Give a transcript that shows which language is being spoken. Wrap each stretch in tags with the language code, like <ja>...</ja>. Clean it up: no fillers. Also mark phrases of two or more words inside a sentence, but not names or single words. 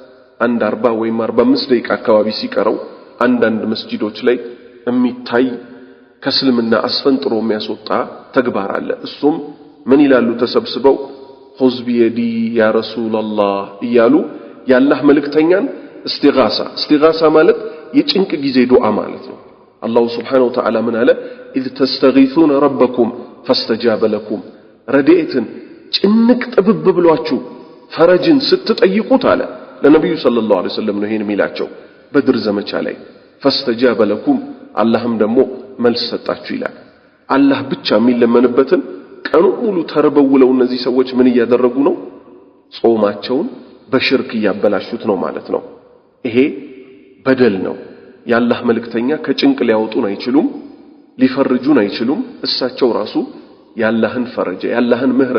<am>40 ወይም 45 ደቂቃ አካባቢ ሲቀረው አንዳንድ መስጂዶች ላይ የሚታይ ከስልምና አስፈንጥሮ የሚያስወጣ ተግባር አለ እሱም ምን ይላሉ ተሰብስበው</am> <ar>خذ بيدي يا رسول الله</ar> <am>እያሉ ያላህ መልእክተኛን እስቲጋሳ ማለት የጭንቅ ጊዜ ዱዓ ማለት ነው አላህ</am> <ar>سبحانه وتعالى</ar> <am>ምን አለ</am> <ar>إذ تستغيثون ربكم فاستجاب لكم</ar> <am>ረድኤትን ጭንቅ ጥብብ ብሏችሁ ፈረጅን ስትጠይቁት አለ ለነብዩ</am> <ar>صلى الله عليه وسلم</ar> <am>ነው ይሄን የሚላቸው በድር ዘመቻ ላይ</am> <ar>فاستجاب لكم</ar> <am>አላህም ደግሞ መልስ ሰጣችሁ ይላል አላህ ብቻ የሚለመንበትን ቀኑ ሙሉ ተርበውለው እነዚህ ሰዎች ምን እያደረጉ ነው ጾማቸውን በሽርክ ያበላሹት ነው ማለት ነው ይሄ በደል ነው ያላህ መልእክተኛ ከጭንቅ ሊያወጡን አይችሉም ሊፈርጁን አይችሉም እሳቸው ራሱ ያላህን ፈረጀ ያላህን ምህረት</am>